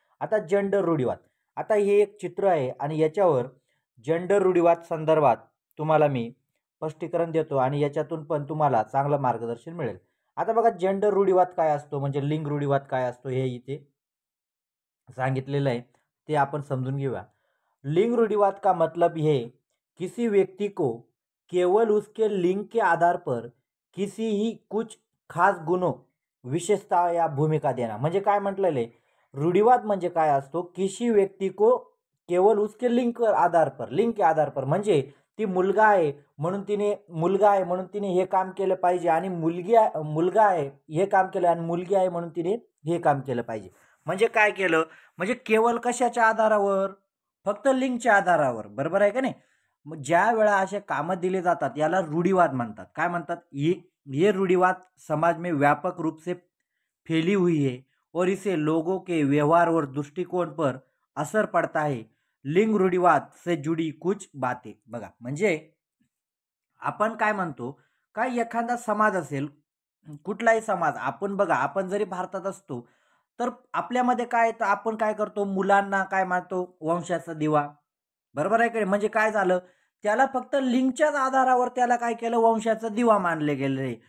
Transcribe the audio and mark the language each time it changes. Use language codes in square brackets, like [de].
[mr] आता जेंडर रूढिवाद, आता हे एक चित्र आहे आणि याच्यावर जेंडर रूढिवाद संदर्भात तुम्हाला मी स्पष्टीकरण देतो आणि याच्यातून पण तुम्हाला चांगलं मार्गदर्शन मिळेल. आता बघा, जेंडर रूढिवाद काय असतो म्हणजे लिंग रूढिवाद काय असतो हे इथे सांगितलेलं आहे, ते आपण समजून घेऊया. [hi] लिंग रूढ़िवाद का मतलब है किसी व्यक्ति को केवल उसके लिंग के आधार पर किसी ही कुछ खास गुणों, विशेषता या भूमिका देना. [mr] म्हणजे काय म्हटलेलं आहे, रूढिवाद म्हणजे काय असतो, [hi] किसी व्यक्ति को केवल उसके लिंग के आधार पर, [mr] लिंग के आधार पर म्हणजे ती मुलगा आहे म्हणून तिने हे काम केलं पाहिजे आणि मुलगा आहे हे काम केलं आणि मुलगी आहे म्हणून तिने हे काम केलं पाहिजे. म्हणजे काय केलं, म्हणजे केवळ कशाच्या आधारावर, फक्त लिंगच्या आधारावर. बरोबर आहे का नाही. मग ज्या वेळा असे कामं दिले जातात याला रूढिवाद म्हणतात. काय म्हणतात, [hi] ये रूढ़िवाद समाज में व्यापक रूप से फैली हुई है और इसे लोगों के व्यवहार और दृष्टिकोन पर असर पड़ता है. लिंग रूढ़िवाद से जुड़ी कुछ बातें. [mr] बघा, म्हणजे आपण काय म्हणतो, काय एखादा समाज असेल, कुठलाही समाज, आपण बघा, आपण जरी भारतात असतो तर आपल्यामध्ये काय, तर आपण काय करतो, मुलांना काय मानतो, वंशाचा दिवा. बरोबर आहे का. म्हणजे काय झालं, त्याला फक्त लिंगच्याच आधारावर त्याला काय केलं, वंशाचा दिवा मानले गेले.